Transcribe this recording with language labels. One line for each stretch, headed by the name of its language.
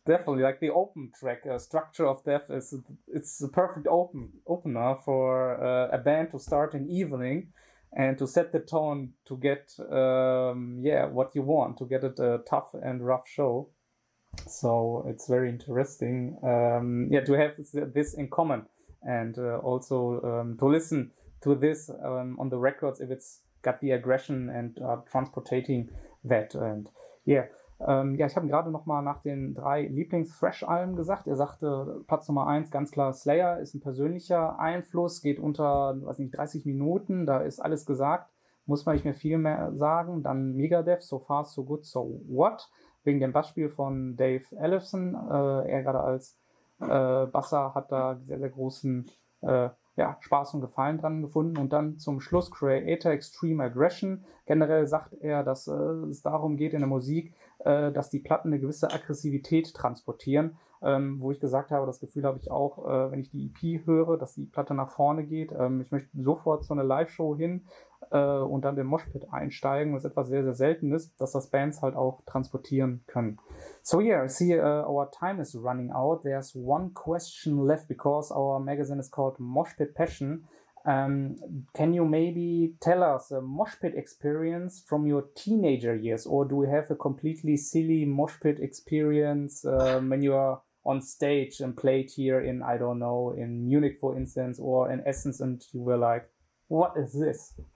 English: Definitely, like the open track, Structure of Death it's a perfect opener for a band to start an evening and to set the tone to get what you want, to get it a tough and rough show. So it's very interesting to have this in common, and also to listen to this on the records if it's got the aggression and transportating that.
German: And ich habe gerade nochmal nach den 3 Lieblings-Thrash-Alben gesagt. Er sagte, Platz Nummer 1, ganz klar Slayer, ist ein persönlicher Einfluss, geht unter, 30 Minuten, da ist alles gesagt, muss man nicht mehr viel mehr sagen. Dann Megadeth, So Far, So Good, So What, wegen dem Bassspiel von Dave Ellefson. Er gerade als Basser hat da sehr, sehr großen Spaß und Gefallen dran gefunden. Und dann zum Schluss Creator, Extreme Aggression. Generell sagt er, dass es darum geht in der Musik, dass die Platten eine gewisse Aggressivität transportieren, wo ich gesagt habe, das Gefühl habe ich auch, wenn ich die EP höre, dass die Platte nach vorne geht. Ich möchte sofort zu einer Live-Show hin und dann den Moshpit einsteigen, was etwas sehr, sehr selten ist, dass das Bands halt auch transportieren können.
English: So I see our time is running out. There's one question left because our magazine is called Moshpit Passion. Can you maybe tell us a Moshpit experience from your teenager years, or do you have a completely silly Moshpit experience when you are on stage and played here in, I don't know, in Munich, for instance, or in Essen, and you were like, what is this?